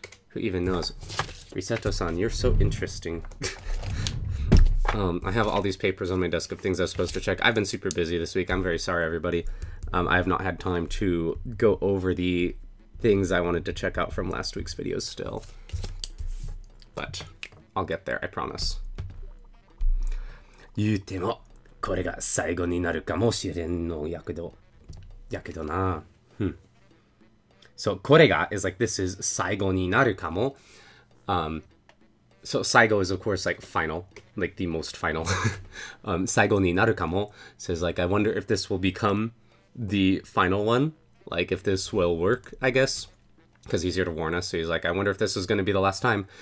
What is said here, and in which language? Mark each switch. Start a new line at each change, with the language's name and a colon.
English: Who even knows? Riseto-san, you're so interesting. I have all these papers on my desk of things I was supposed to check. I've been super busy this week. I'm very sorry, everybody. I have not had time to go over the things I wanted to check out from last week's videos still. But I'll get there, I promise.
Japanese: 言うてもこれが最後になるかもしれんのやけどな。
English: So
Japanese: これが
English: is like this is
Japanese: 最後になるかも.
English: So 最後 is of course like final, like the most final.
Japanese: 最後になるかも
English: says like I wonder if this will become the final one. Like, if this will work, I guess. Because he's here to warn us. So he's like, I wonder if this is going to be the last time.